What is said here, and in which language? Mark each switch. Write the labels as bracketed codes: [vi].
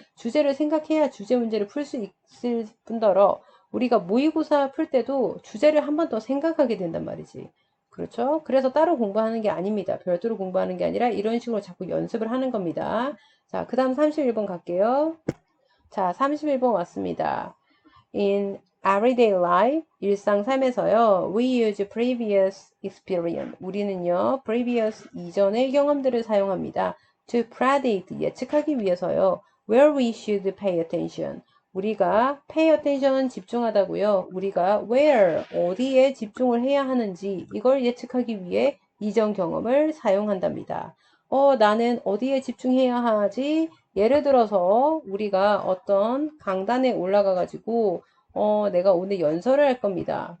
[ko] 주제를 생각해야 주제 문제를 풀 수 있을 뿐더러 우리가 모의고사 풀 때도 주제를 한 번 더 생각하게 된단 말이지. 그렇죠? 그래서 따로 공부하는 게 아닙니다. 별도로 공부하는 게 아니라 이런 식으로 자꾸 연습을 하는 겁니다. 자, 그 다음 31번 갈게요. 자, 31번 왔습니다. [en] In everyday life, [ko] 일상 삶에서요, [en] we use previous experience. [ko] 우리는요, previous 이전의 경험들을 사용합니다. [en] To predict, [ko] 예측하기 위해서요, [en] where we should pay attention. [ko] 우리가 pay attention 집중하다고요. 우리가 where, 어디에 집중을 해야 하는지 이걸 예측하기 위해 이전 경험을 사용한답니다. 나는 어디에 집중해야 하지? 예를 들어서 우리가 어떤 강단에 올라가 가지고 내가 오늘 연설을 할 겁니다.